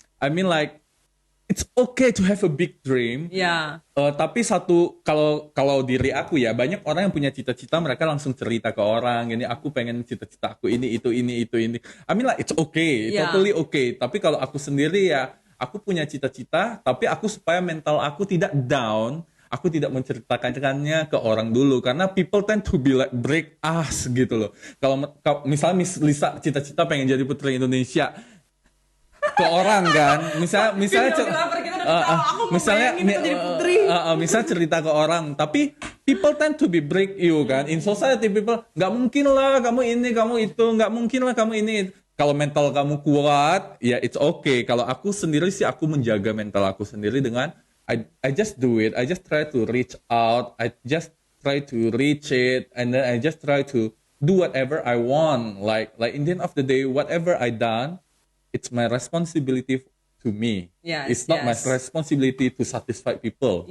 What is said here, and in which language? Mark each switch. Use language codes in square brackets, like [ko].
[en] I mean like it's okay to have a big dream. [id] Ya, Tapi kalau diri aku ya, banyak orang yang punya cita-cita, mereka langsung cerita ke orang, ini aku pengen cita-cita aku ini. [en] I mean like it's okay, Yeah. totally okay. [id] Tapi kalau aku sendiri ya, aku punya cita-cita, tapi aku supaya mental aku tidak down, aku tidak menceritakannya ke orang dulu, karena [en] people tend to be like break us [id] gitu loh. Kalau misalnya Miss Lisa cita-cita pengen jadi putri Indonesia, ke orang kan, misalnya Videographer kita udah tahu, aku mau bayangin itu jadi putri. misalnya cerita ke orang, tapi [en] people tend to be break you [id] kan. [en] In society people, [id] nggak mungkin lah kamu ini, kamu itu, nggak mungkin lah kamu ini. Kalau mental kamu kuat, ya [en] it's okay. [id] Kalau aku sendiri sih, aku menjaga mental aku sendiri dengan [en] I just do it. I just try to reach out. I just try to reach it, and then I just try to do whatever I want. Like in the end of the day, whatever I done, it's my responsibility to me. Yes, It's not my yes. responsibility to satisfy people.